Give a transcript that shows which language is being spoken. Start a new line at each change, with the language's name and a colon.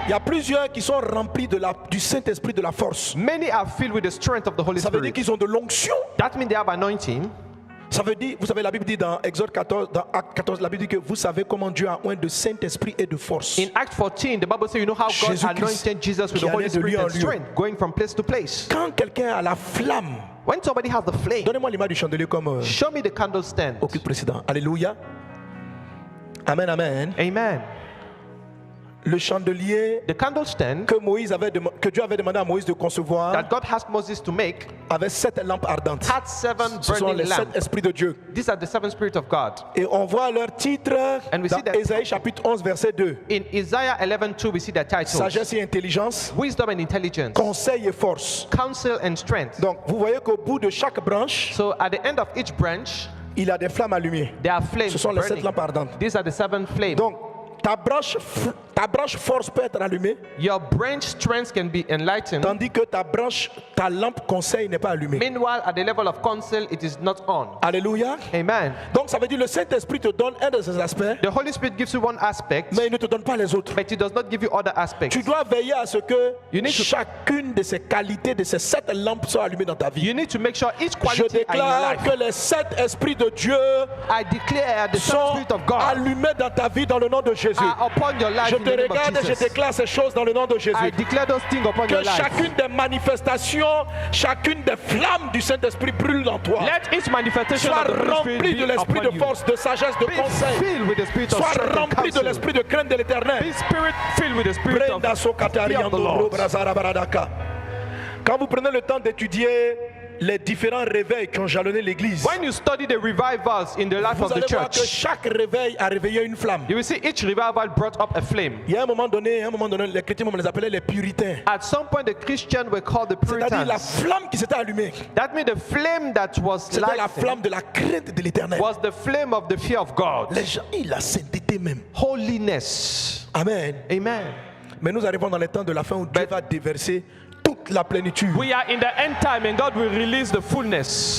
French: Il y a plusieurs qui sont remplis du Saint-Esprit, de la force.
English: Many are filled with the strength of the Holy
French: Ça veut dire
English: Spirit.
French: qu'ils ont de l'onction.
English: That means they have anointing.
French: Ça veut dire, vous savez, la Bible dit dans Exode 14, dans Acte 14, la Bible dit que vous savez comment Dieu a oint de Saint-Esprit et de force.
English: In Acts 14, the Bible says, you know how God
French: Jésus-Christ
English: anointed Jesus with
French: qui
English: the Holy
French: allait de lieu
English: Spirit
French: en
English: and
French: lieu.
English: strength, going from place to place.
French: Quand quelqu'un a la flamme,
English: When somebody has the flame,
French: donnez-moi l'image du chandelier comme
English: show me the candle stand.
French: au culte précédent. Alléluia. Amen, amen.
English: Amen.
French: Le chandelier
English: The candle stand
French: que Dieu avait demandé à Moïse de concevoir
English: that God asked Moses to make
French: avait 7 lampes ardentes.
English: had 7
French: Ce sont
English: burning
French: les 7
English: lamps.
French: esprits de Dieu.
English: These are the 7 spirits of God.
French: Et on voit leur titre
English: And we
French: dans
English: see that-
French: Ésaïe chapitre 11 verset 2.
English: In Isaiah 11:2, we see the title:
French: Sagesse et intelligence,
English: Wisdom and intelligence,
French: conseil et force.
English: counsel and strength.
French: Donc vous voyez qu'au bout de chaque branche,
English: So at the end of each branch,
French: il a des flammes allumées.
English: there are flames
French: Ce sont les 7
English: burning.
French: lampes ardentes.
English: These are the 7 flames.
French: Donc ta branche force peut être allumée,
English: Your branch strength can be enlightened.
French: tandis que ta lampe conseil n'est pas allumée.
English: Meanwhile, at the level of counsel, it is not on.
French: Alléluia.
English: Amen.
French: Donc ça veut dire le Saint-Esprit te donne un de ces aspects,
English: The Holy Spirit gives you one aspect,
French: mais il ne te donne pas les autres.
English: but it does not give you other aspects.
French: Tu dois veiller à ce que
English: You need to-
French: chacune de ces qualités, de ces 7 lampes soit allumée dans ta vie.
English: You need to make sure each
French: Je
English: quality are in your
French: déclare
English: life.
French: que les 7 esprits de Dieu
English: I declare the seven
French: sont
English: Spirit of God
French: allumés dans ta vie dans le nom de Jésus.
English: are upon your life
French: Je
English: in
French: te
English: the name of
French: regarde et je
English: Jesus.
French: déclare ces choses dans le nom de Jésus.
English: I declare those things upon your
French: Que
English: life.
French: chacune des manifestations, chacune des flammes du Saint-Esprit brûle en toi.
English: Let each manifestation
French: Sois
English: of the Holy
French: rempli
English: Spirit
French: de
English: be
French: l'esprit
English: upon
French: de
English: you.
French: force, de sagesse, de
English: Be
French: conseil.
English: filled with the spirit of
French: Sois
English: strength and
French: rempli de
English: counsel.
French: l'esprit de crainte de l'éternel.
English: Be spirit filled with the spirit of Brenda fear Sokatari of the Andoro Lord. Brazara Baradaka.
French: Quand vous prenez le temps d'étudier les différents réveils qui ont jalonné l'église,
English: When you study the revivals in the life
French: vous
English: of the
French: allez voir que
English: church,
French: chaque réveil a réveillé une flamme.
English: you will see each revival brought up a flame.
French: Il y a un moment donné, les chrétiens, on les appelait les puritains.
English: At some point, the Christians were called the
French: C'est-à-dire la
English: Puritans.
French: flamme qui s'était allumée.
English: That means the flame that was
French: C'était la
English: lighted
French: flamme de la crainte de l'éternel.
English: was the flame of the fear of God.
French: Les gens, la sainteté même.
English: Holiness.
French: Amen.
English: Amen.
French: Mais nous arrivons dans les temps de la fin où Dieu va déverser toute la plénitude.
English: We are in the end time and God will release the fullness.